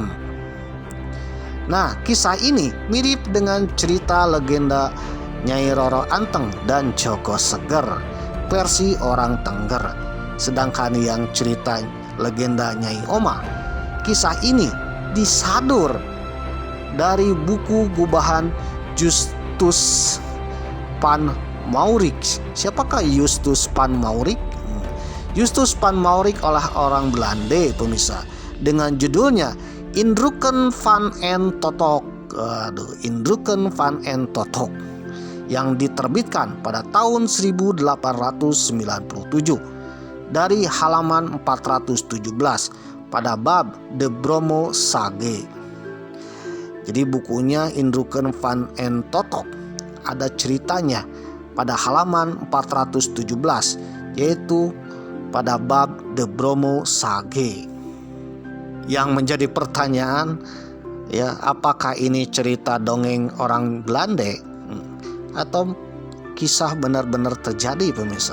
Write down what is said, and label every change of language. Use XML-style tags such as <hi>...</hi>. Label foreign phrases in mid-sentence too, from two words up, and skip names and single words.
<id>Nah, kisah ini mirip dengan cerita legenda Nyai Roro Anteng dan Joko Seger versi orang Tengger. Sedangkan yang cerita legenda Nyai Omah, kisah ini disadur dari buku gubahan Justus Van Maurik. Siapakah Justus Van Maurik? Justus Van Maurik adalah orang Belanda, pemirsa, dengan judulnya Indrukken van en Totok. Indrukken van en Totok, yang diterbitkan pada tahun 1897 dari halaman 417 pada bab De Bromo Sage. Jadi bukunya Indrukken van en Totok ada ceritanya pada halaman 417, yaitu pada bab De Bromo Sage. Yang menjadi pertanyaan, apakah ini cerita dongeng orang Belanda atau kisah benar-benar terjadi, pemirsa?</id>